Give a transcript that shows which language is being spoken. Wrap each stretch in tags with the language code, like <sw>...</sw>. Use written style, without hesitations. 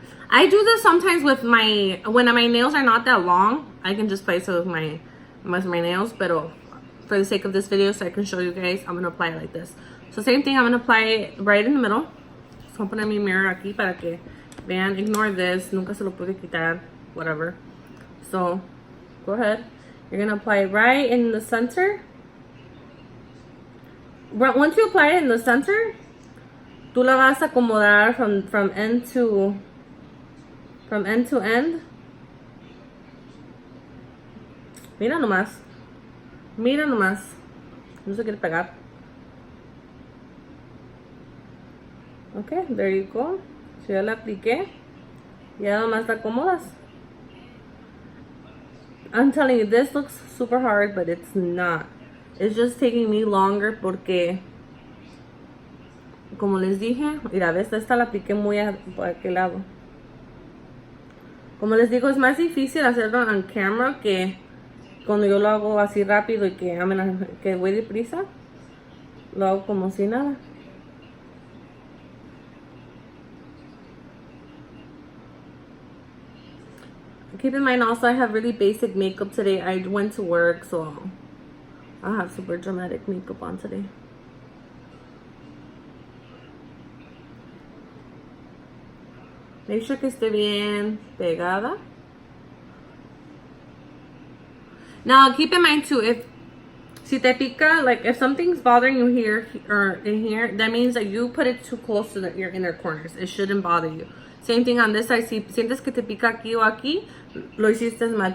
<en>I do this sometimes with when my nails are not that long. I can just place it with my nails, but for the sake of this video, so I can show you guys, I'm gonna apply it like this. So same thing, I'm gonna apply it right in the middle. So I'm gonna</en> <es>poner mi mirror aquí para que vean.</es> <en>Ignore this,</en> <es>nunca se lo puede quitar,</es> <en>whatever. So go ahead. You're gonna apply it right in the center. Once you apply it in the center,</en> <es>tú la vas a acomodar</es> <en>from end to end.</en> <es>Mira nomás. Mira nomás. No se quiere pegar.</es> <en>Okay, there you go. So</en> <es>ya la apliqué. Ya nomás la acomodas.</es> <en>I'm telling you, this looks super hard, but it's not. It's just taking me longer</en> <es>porque, como les dije, mira, esta la apliqué muy a aquel lado. Como les digo, es más difícil hacerlo</es> <en>on camera</en> <es>que cuando yo lo hago así rápido y que voy deprisa. Lo hago como si nada.</es> <en>Keep in mind also, I have really basic makeup today. I went to work, so I have super dramatic makeup on today. Make sure</en> <es>que esté bien pegada.</es> <en>Now, keep in mind too,</en> <es>si te pica,</es> <en>like if something's bothering you here or in here, that means that you put it too close to your inner corners. It shouldn't bother you. Same thing on this side.</en> <es>Si sientes que te pica aquí o aquí, lo hiciste mal.</es>